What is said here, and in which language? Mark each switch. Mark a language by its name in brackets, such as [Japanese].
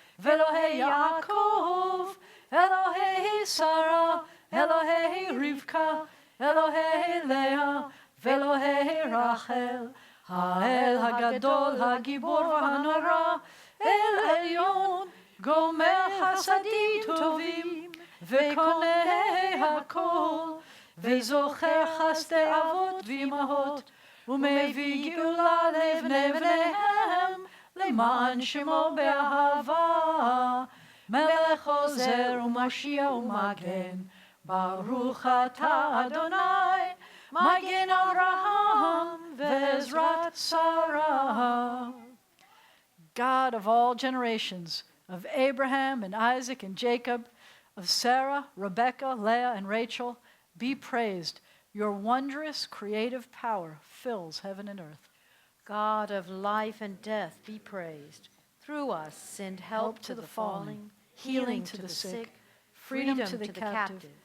[Hebrew] ve'Elohei Yaakov, Elohei Sarah, Elohei Rivka, Elohei Leah, ve'Elohei Rachel, Ha'el Hagadol, Hagibor v'Hanora, El Elyon, Gomer Chasadim Tovim, ve'Konei Hakol, וזוכר חסדי אבות ואימהות, ומביא גאולה לבני בניהם, למען שמו באהבה. מלך עוזר ומשיע ומגן, ברוך אתה אדוני, מגן אברהם ועזרת שרה. [English] God of all generations, of Abraham and Isaac and Jacob, of Sarah, Rebekah, Leah, and Rachel, be praised. Your wondrous creative power fills heaven and earth. God of life and death, be praised. Through us send help to the falling, healing to the sick, freedom to the captive.